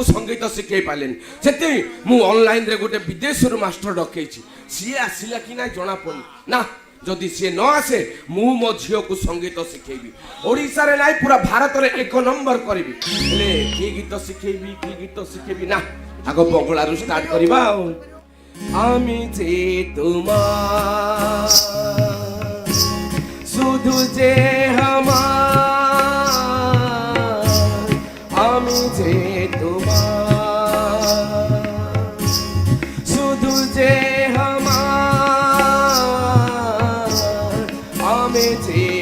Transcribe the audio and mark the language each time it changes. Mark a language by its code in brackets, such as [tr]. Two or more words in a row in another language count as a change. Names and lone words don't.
[or] ସଙ୍ଗୀତ ଶିଖେଇ ପାରିଲେନି ସେଥିପାଇଁ ମୁଁ ଅନଲାଇନରେ ଗୋଟେ ବିଦେଶରୁ ମାଷ୍ଟର ଡକେଇଛି ସିଏ ଆସିଲା କି ନାଇଁ ଜଣା ପଡୁନି ନା ଯଦି ସିଏ ନ ଆସେ ମୁଁ ମୋ ଝିଅକୁ ସଙ୍ଗୀତ ଶିଖେଇବି ଓଡ଼ିଶାରେ ନାଇଁ ପୁରା ଭାରତରେ 1 ନମ୍ବର କରିବି ହେଲେ କି ଗୀତ ଶିଖେଇବି ନା ଆଗ ବଙ୍ଗଳାରୁ ଷ୍ଟାର୍ଟ କରିବା ଆଉ [bn] আমি যে তোমার শুধু যে আমার আমি যে তোমার শুধু যে আমার আমি যে